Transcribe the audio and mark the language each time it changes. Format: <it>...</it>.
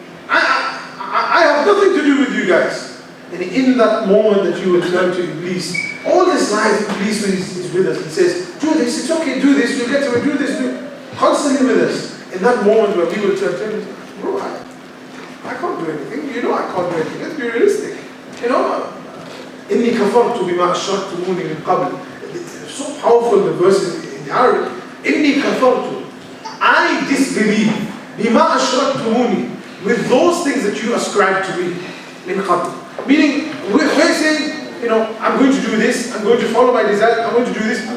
<en>I have nothing to do with you guys. And in that moment that you will turn to Iblis, all this life Iblis is with us. He says, do this, it's okay, do this, you'll get to it, do this, constantly with us. In that moment where we will turn to him, bro, I can't do anything. You know I can't do anything. Let's be realistic. You know,</en> <ar>إِنِّي كَفَرْتُ بِمَا أَشْرَكْتُمُونِ مِنْ قَبْلِ.</ar> <en>It's so powerful, the verse in Arabic.</en> <ar>إِنِّي كَفَرْتُ.</ar> <en>I disbelieve</en> <ar>بِمَا أَشْرَكْتُمُونِ,</ar> <en>with those things that you ascribe to me.</en> <ar>مِنْ قَبْلِ.</ar> <en>Meaning, we're saying, you know, I'm going to do this, I'm going to follow my desire, I'm going to do this.</en>